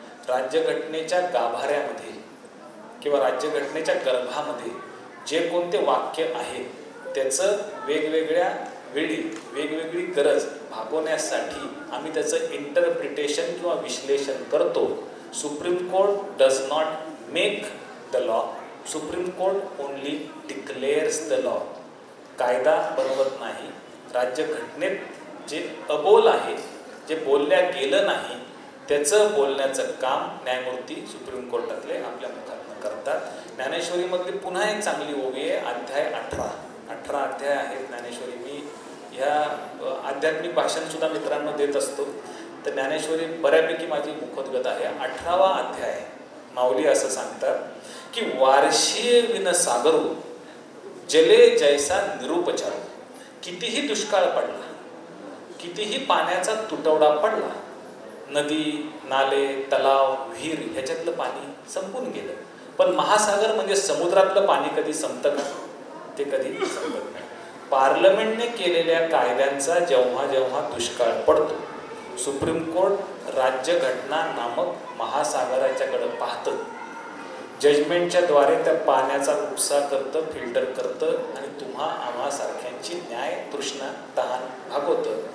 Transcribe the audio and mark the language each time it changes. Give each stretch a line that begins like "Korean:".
Marathi: राज्यघटनेच्या गाभाऱ्यामध्ये किंवा राज्यघटनेच्या गर्भामध्ये जे कोणते वाक्य आहे त्याचं वेगवेगळ्या वेळी वेगवेगळी गरज भागवण्यासाठी आम्ही त्याचं इंटरप्रिटेशन किंवा विश्लेषण करतो.
English: Supreme Court does not make the law, Supreme Court only declares the law.
Marathi: कायदा बनवत नाही. राज्यघटनेत जे अबोल आहे, जे बोलल्या गेलं नाही, त्याचं बोलण्याचं काम न्यायमूर्ती सुप्रीम कोर्टातले आपल्या मुखातनं करतात. ज्ञानेश्वरीमधली पुन्हा एक चांगली ओवी आहे, अध्याय 18 अध्याय आहेत ज्ञानेश्वरी. मी ह्या आध्यात्मिक भाषणसुद्धा मित्रांनो देत असतो, तर ज्ञानेश्वरी बऱ्यापैकी माझी मुखोद्गत आहे. 18वा अध्याय माऊली असं सांगतात की वार्षीय विन सागरू जले जैसा निरुपचारू. कितीही दुष्काळ पडला, कितीही पाण्याचा तुटवडा पडला, नदी नाले तलाव विहीर ह्याच्यातलं पाणी संपून गेलं, पण महासागर म्हणजे समुद्रातलं पाणी कधी संपतं का? ते कधी संपत नाही. पार्लमेंटने केलेल्या कायद्यांचा जेव्हा जेव्हा दुष्काळ पडतो, सुप्रीम कोर्ट राज्यघटना नामक महासागराच्याकडे पाहतं, जजमेंटच्या द्वारे त्या पाण्याचा उपसा करतं, फिल्टर करतं आणि तुम्हा आम्हा सारख्यांची न्याय तृष्णा तहान भागवतं.